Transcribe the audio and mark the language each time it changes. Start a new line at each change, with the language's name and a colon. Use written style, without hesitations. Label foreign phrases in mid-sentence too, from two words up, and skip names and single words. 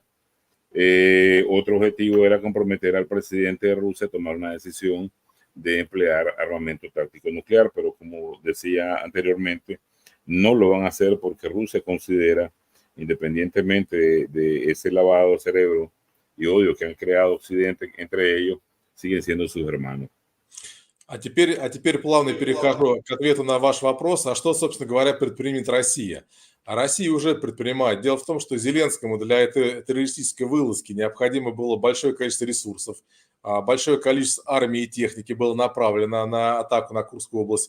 Spanish: Otro objetivo era comprometer al presidente de Rusia a tomar una decisión de emplear armamento táctico nuclear, pero como decía anteriormente, no lo van a hacer porque Rusia considera, independientemente de ese lavado de cerebro y odio que han creado Occidente entre ellos, siguen siendo sus hermanos.
Russian: А теперь плавно перехожу к ответу на ваш вопрос. А что, собственно говоря, предпримет Россия? А Россия уже предпринимает. Дело в том, что Зеленскому для этой террористической вылазки необходимо было большое количество ресурсов. Большое количество армии и техники было направлено на атаку на Курскую область.